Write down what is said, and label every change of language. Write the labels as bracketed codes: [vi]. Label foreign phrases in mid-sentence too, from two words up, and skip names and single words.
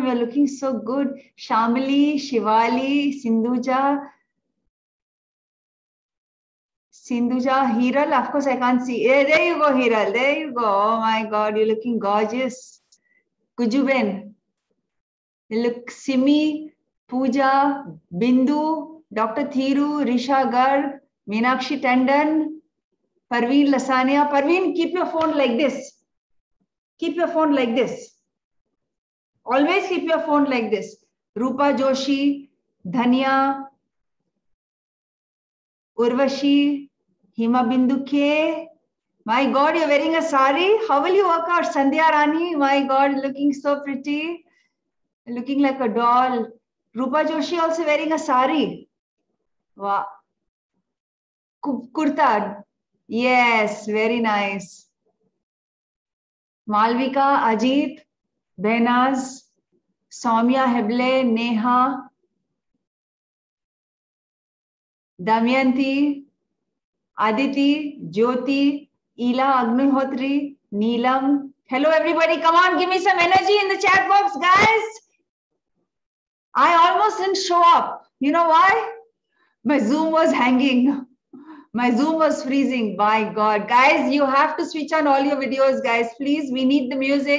[en] You're looking so good. Shamali, Shivali, Sindhuja, Hiral, of course I can't see. There you go, Hiral. There you go. Oh my God, you're looking gorgeous. Kujuben, you look Simi, Pooja, Bindu, Dr. Thiru, Risha Garg, Meenakshi Tandon, Parveen Lasania. Parveen, keep your phone like this. Keep your phone like this. Always keep your phone like this. Rupa Joshi, Dhanya, Urvashi, Hima Bindu K. My God, you're wearing a sari. How will you work out? Sandhya Rani, my God, looking so pretty. Looking like a doll. Rupa Joshi also wearing a sari. Wow. Kurta. Yes, very nice. Malvika, Ajit, Behnaz, Soumya Heble, Neha, Damayanti, Aditi, Jyoti, Ila Agnihotri, Neelam. Hello everybody, come on, give me some energy in the chat box, guys. I almost didn't show up. You know why? My Zoom was hanging. My Zoom was freezing. My God. Guys, you have to switch on all your videos, guys. Please, we need the music.